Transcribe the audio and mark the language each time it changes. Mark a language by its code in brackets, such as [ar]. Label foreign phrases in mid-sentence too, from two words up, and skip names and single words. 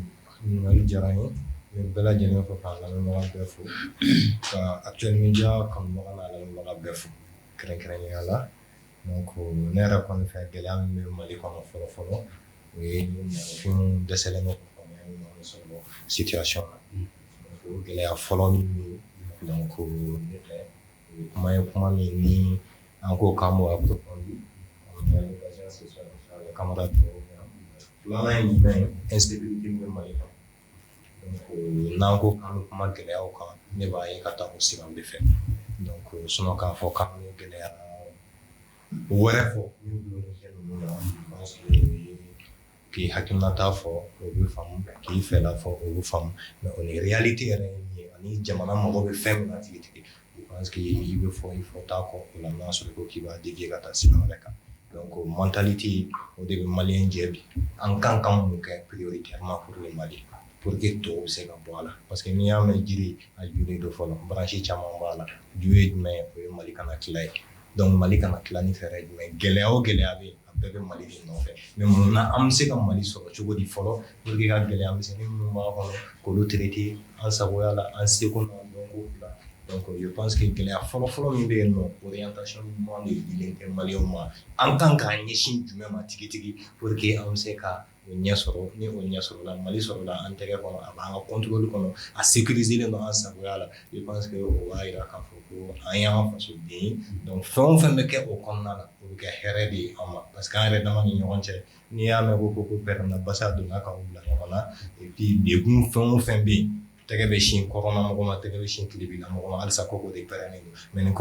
[bm] Ɲininkali diyara n ye bɛɛ lajɛlen fɔ k'an lamɛnbaga bɛɛ fo ka Actuel Media kanubaga n'a lamɛnbaga bɛɛ fo kɛrɛnkɛrɛnnenya la donc ne yɛrɛ kɔni fɛ gɛlɛya min bɛ Mali kɔnɔ fɔlɔ-fɔlɔ o ye mɔgɔfinw dɛsɛlen don ka faamuya ɲuman sɔrɔ situation na donc o gɛlɛya fɔlɔ min bɛ donc ne fɛ o ye kuma ye kuma min ni an ko k'an b'o approfondir [fr] on a l'occasion ce soir avec camarade [bm] filanan ye jumɛn ye insécurité min bɛ Mali kɔnɔ donc n'an ko k'an bɛ kuma gɛlɛyaw kan ne b'a ye ka taa o siraw de fɛ donc sinon k'a fɔ k'an bɛ gɛlɛya wɛrɛ fɔ min gulonnen tɛ ninnu na [fr] je pense que [bm] k'i hakilinata fɔ o bɛ faamu k'i fɛla fɔ o bɛ faamu mais o ni réalité yɛrɛ ye min ye ani jamana mago bɛ fɛn min na tigitigi [fr] je pense que [bm] i bɛ fɔ i fɔ taa kɔ o la n'a sɔrɔ ko k'i b'a dévier ka taa sira wɛrɛ kan donc mentalité o de bɛ maliyɛn jɛ bi an kan ka mun kɛ [fr] prioritairement pour le Mali pour que [bm] tɔw bɛ se ka bɔ a la [fr] parce que [bm] n'i y'a mɛn jiri a juri do fɔlɔ branche caman b'a la ju ye jumɛn ye o ye Mali kana tila ye donc Mali kana tila ni fɛɛrɛ jumɛn gɛlɛya o gɛlɛya bɛ yen a bɛɛ bɛ Mali de nɔfɛ mais mun na an bɛ se ka Mali sɔrɔ cogo di fɔlɔ [fr] pour que [bm] ka gɛlɛya misɛnnin minnu b'a kɔnɔ k'olu traiter an sagoya la an seko n'an dɔnko la donc [fr] je pense que [bm] gɛlɛya fɔlɔ-fɔlɔ min bɛ yen nɔ orientation ɲuman de dilen tɛ maliyɛnw ma an kan k'an ɲɛsin jumɛn ma tigitigi [fr] pour que [bm] an bɛ se ka o ɲɛ sɔrɔ ni o ɲɛ sɔrɔla Mali sɔrɔla an tɛgɛ kɔnɔ a b'an ka contrôle kɔnɔ a sécuriselen don an sagoya la [fr] je pense que [bm] o b'a jira k'a fɔ ko an y'an faso den ye donc fɛn o fɛn bɛ kɛ o kɔnɔna la o bɛ kɛ hɛrɛ de ye an ma [fr] parce que [bm] an yɛrɛ dama ni ɲɔgɔn cɛ n'i y'a mɛn ko pɛrɛnna basa donna k'aw bila ɲɔgɔn na [fr] et puis [bm] degun fɛn o fɛn bɛ yen tɛgɛ bɛ sin kɔrɔnna mɔgɔ ma tɛgɛ bɛ sin tilebila mɔgɔ ma halisa koko de pɛrɛnnen don mais ni